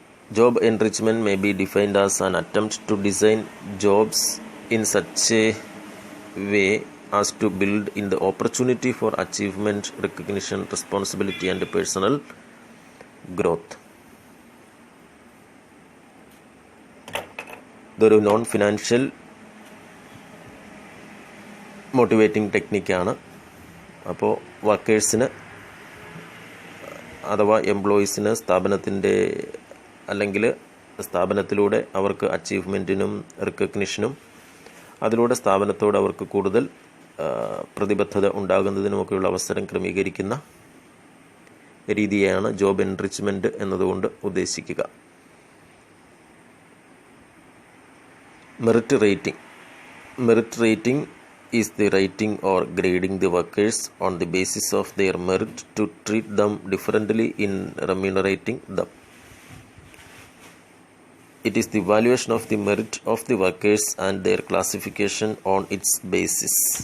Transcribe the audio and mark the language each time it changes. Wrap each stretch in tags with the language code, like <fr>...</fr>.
<en>Job enrichment may be defined as an attempt to design jobs in such a way as to build in the opportunity for achievement, recognition, responsibility and personal growth.</en> <ml>ഇതൊരു non financial motivating ടെക്നിക്കാണ്. അപ്പോൾ വർക്കേഴ്സിന് അഥവാ എംപ്ലോയീസിന് സ്ഥാപനത്തിൻ്റെ അല്ലെങ്കിൽ സ്ഥാപനത്തിലൂടെ അവർക്ക് അച്ചീവ്മെൻറ്റിനും റിക്കഗ്നിഷനും അതിലൂടെ സ്ഥാപനത്തോട് അവർക്ക് കൂടുതൽ പ്രതിബദ്ധത ഉണ്ടാകുന്നതിനുമൊക്കെയുള്ള അവസരം ക്രമീകരിക്കുന്ന രീതിയാണ് ജോബ് എൻറിച്ച്മെൻറ്റ് എന്നതുകൊണ്ട് ഉദ്ദേശിക്കുക. Merit rating.</ml> <en>Merit rating is the rating or grading the workers on the basis of their merit to treat them differently in remunerating them. It is the valuation of the merit of the workers and their classification on its basis.</en>